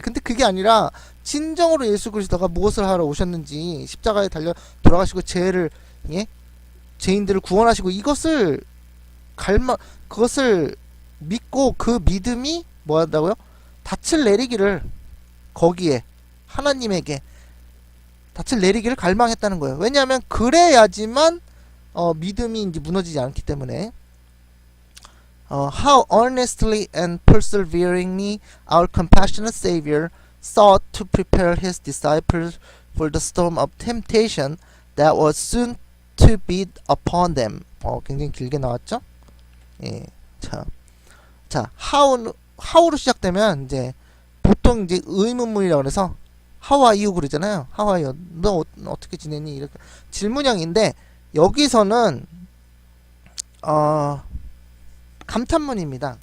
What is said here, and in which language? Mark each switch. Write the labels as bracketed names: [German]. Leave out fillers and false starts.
[Korean] 근데 그게 아니라 진정으로 예수 그리스도가 무엇을 하러 오셨는지 십자가에 달려 돌아가시고 죄인들을 구원하시고 이것을 그것을 믿고 그 믿음이 뭐 한다고요? 닻을 내리기를 거기에 하나님에게 닻을 내리기를 갈망했다는 거예요. 왜냐하면 그래야지만 믿음이 이제 무너지지 않기 때문에. [English] How earnestly and perseveringly our compassionate Savior sought to prepare His disciples for the storm of temptation that was soon to beat upon them. [Korean] 굉장히 길게 나왔죠? 예, 자, how로 시작되면 이제 보통 이제 의문문이라고 그래서 [English] How are you [Korean] 그러잖아요. [English] How are you? [Korean] 너 어떻게 지내니? 이렇게 질문형인데 여기서는 감탄문입니다.